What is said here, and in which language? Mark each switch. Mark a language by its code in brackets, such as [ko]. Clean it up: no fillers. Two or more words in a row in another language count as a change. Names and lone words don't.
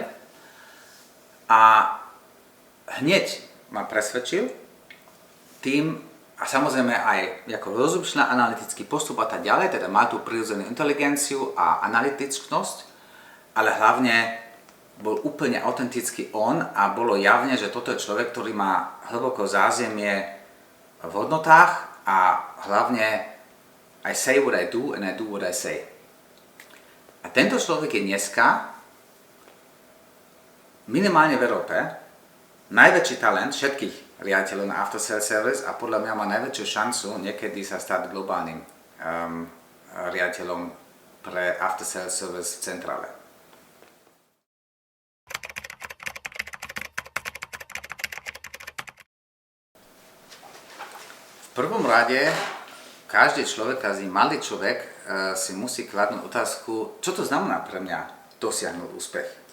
[sk] A hneď ma presvedčil tým, a samozrejme aj ako rozumšná analytický postup a tak ďalej, teda má tú prirodzenú inteligenciu a analytickosť, ale hlavne bol úplne autentický on a bolo javne, že toto je človek, ktorý má hlboko zázemie v hodnotách a hlavne [en] I say what I do and I do what I say. [sk] A tento človek je dneska minimálne v Európe najväčší talent všetkých riaditeľov na [en] after sales service [sk] a podľa mňa má najväčšiu šancu niekedy sa stať globálnym riaditeľom pre [en] after sales service [sk] v centrále. V prvom rade každý človek, každý malý človek si musí kladnúť otázku, čo to znamená pre mňa dosiahnuť úspech.